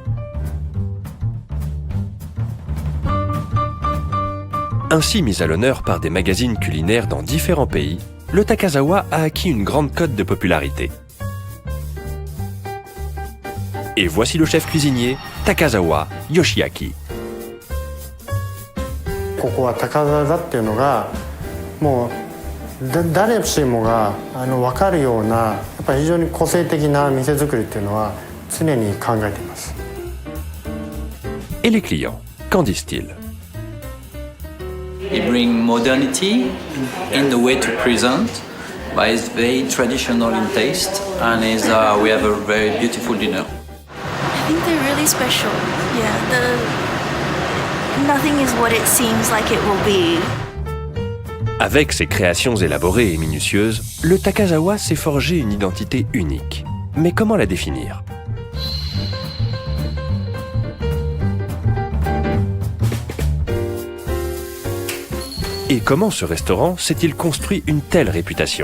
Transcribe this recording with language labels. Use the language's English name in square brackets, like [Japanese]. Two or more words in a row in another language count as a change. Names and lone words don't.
[French] Ainsi mis à l'honneur par des magazines culinaires dans différents pays, le Takazawa a acquis une grande cote de popularité. Et voici le chef cuisinier, Takazawa Yoshiaki. [Japanese] ここは高沢だっていうのがもう誰しもが分かるようなやっぱり非常に個性的な店作りっていうのは常に考えています。 [French] Et les clients, qu'en disent-ils? [English] It brings modernity in the way to present, but it's very traditional in taste, and we have a very beautiful dinner. I think they're really special. Yeah, nothing is what it seems like it will be. [French] Avec ses créations élaborées et minutieuses, le Takazawa s'est forgé une identité unique. Mais comment la définir? Et comment ce restaurant s'est-il construit une telle réputation?